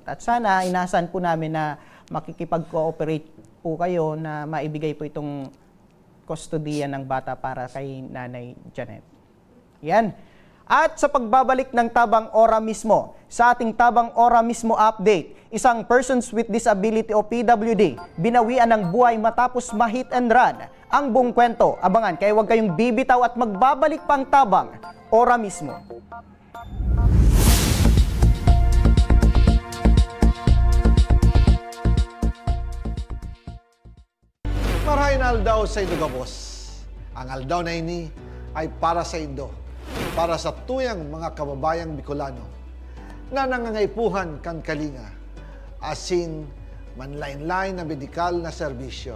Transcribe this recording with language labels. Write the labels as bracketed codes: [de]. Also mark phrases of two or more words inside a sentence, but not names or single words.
[tl] At sana inasan po namin na makikipag-cooperate po kayo na maibigay po itong kustodiya ng bata para kay Nanay Janet. Yan. At sa pagbabalik ng Tabang Ora mismo, sa ating Tabang Ora mismo update, isang [en] Persons with Disability [tl] o PWD, binawian ng buhay matapos ma- [en] hit and run. [tl] Ang buong kwento, abangan, kaya huwag kayong bibitaw at magbabalik pang Tabang Ora mismo. [bik] Marahin aldaw sa Indo Gabos. Ang aldaw na ini ay para sa Indo, para sa tuyang mga kababayang Bicolano na nangangaipuhan kan kalinga, asin manlain-lain na medikal na serbisyo.